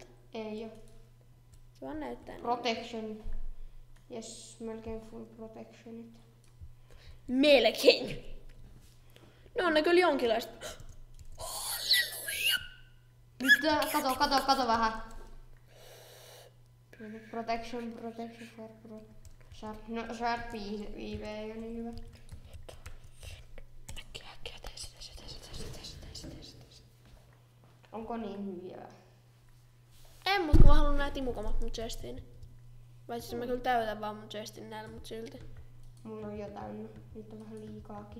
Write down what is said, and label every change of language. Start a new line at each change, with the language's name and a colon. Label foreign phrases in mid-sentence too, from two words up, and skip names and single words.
Finnish: Ei oo. Se vaan näyttää niin. Protection. Yes, melkein
English: full protectionit.
Finnish: Melkein. No on ne kyllä jonkinlaista. Halleluja. Nyt kato vähän.
English: Protection for no sharp IV
Finnish: ei oo niin hyvä. Äkkiä, tee sitä. Onko niin hyviä? En, mut kun mä haluan nää timukamat mun chestiin. Vai siis mä kyllä täytän vaan mun chestin näillä, mut silti. Mulla on jo täynnä. Nyt on vähän liikaakin.